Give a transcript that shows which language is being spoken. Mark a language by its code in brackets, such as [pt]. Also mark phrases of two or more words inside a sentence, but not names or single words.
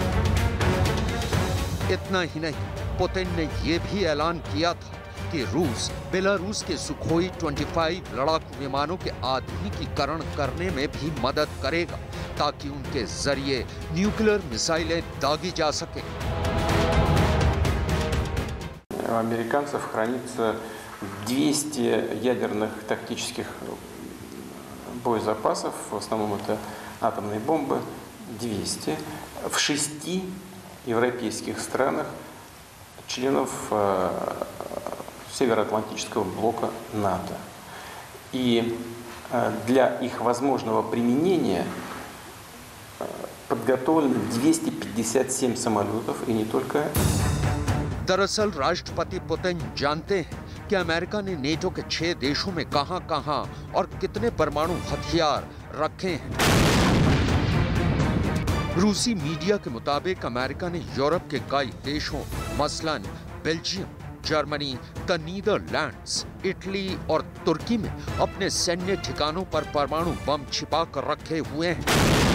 [hi] इतना ही नहीं, पुतिन ने ये भी ऐलान किया था कि रूस बेलारूस के सुखोई 25 लड़ाकू विमानों के आधुनिकीकरण करने में भी मदद करेगा ताकि उनके जरिए [en] nuclear missiles [hi] दागी जा सके। [ru] У американцев хранится 200 ядерных тактических боезапасов, в основном это атомные бомбы, 200, в 6 европейских странах, членов Североатлантического блока НАТО. И для их возможного применения подготовлено 257 самолетов, и не только. [hi] दरअसल राष्ट्रपति पुतिन जानते हैं कि अमेरिका ने नेटो के 6 देशों में कहां-कहां और कितने परमाणु हथियार रखे हैं। रूसी मीडिया के मुताबिक अमेरिका ने यूरोप के कई देशों मसलन बेल्जियम, जर्मनी, द नीदरलैंड्स, इटली और तुर्की में अपने सैन्य ठिकानों पर परमाणु बम छिपा कर रखे हुए हैं।